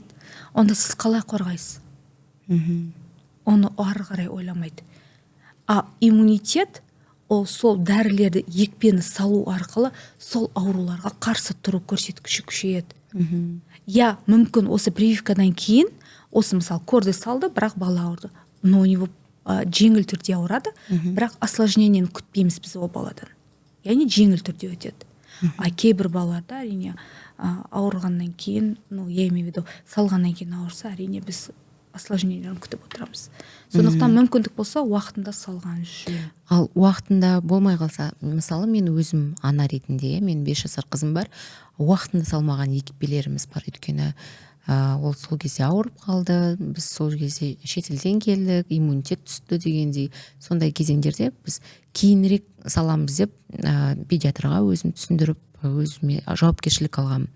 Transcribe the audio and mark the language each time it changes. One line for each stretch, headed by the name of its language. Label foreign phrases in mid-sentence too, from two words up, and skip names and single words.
Kazakh: Онда сіз қалай қорғайсыз? Оны ары қарай ойламайды. А иммунитет ол сол дәрілерді, екпені салу арқылы сол ауруларға қарсы тұру көрсеткіші күшейеді. Я мүмкін осы прививкадан кейін осы мысалы көрді салды, бірақ бала ауырды,
Russian: но у него
Kazakh: жеңіл түрде ауырады, бірақ осложнениені күтпейміз біз ол баладан, яғни жеңіл түрде өтеді. А кейбір балаларда әрине ауырғаннан кейін,
Russian: я имею в виду
Kazakh: салғаннан кейін ауырса, әрине біз осложнениені күтіп отырамыз. Сондықтан мүмкіндік болса уақытында салған жөн. Ал уақытында болмай қалса, мысалы мен өзім ана ретінде, мен 5 жасар қызым бар, уақытында салмаған екпелеріміз бар, өйткені ол сол кезде ауырып қалды, біз сол кезде шетелден келдік, иммунитет түсті дегендей, сондай кезеңдерде біз кейінірек саламыз деп педиатрға өзім түсіндіріп, өзіме жауапкершілік алғам.